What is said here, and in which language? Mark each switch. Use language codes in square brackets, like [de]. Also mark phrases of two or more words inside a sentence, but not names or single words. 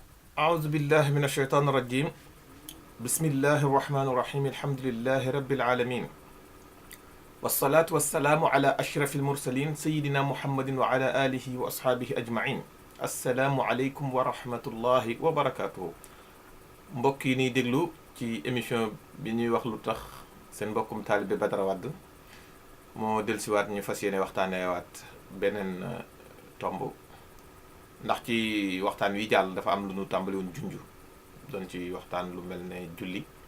[ar] أعوذ بالله من الشيطان الرجيم. بسم الله الرحمن الرحيم. الحمد لله رب العالمين، والصلاة والسلام على أشرف المرسلين سيدنا محمد وعلى آله وأصحابه أجمعين. السلام عليكم ورحمة الله وبركاته. [wo] mbokk yi niy déglu ci émission bi ñuy wax lu tax seen mbokkum taalibe Badara Wade moo dellusiwaat ñu fas yéene waxtaanewaat beneen tomb ndax ci waxtaan wi jàll dafa am lu ñu tàmbali woon junj doon ci waxtaan lu mel ne julli.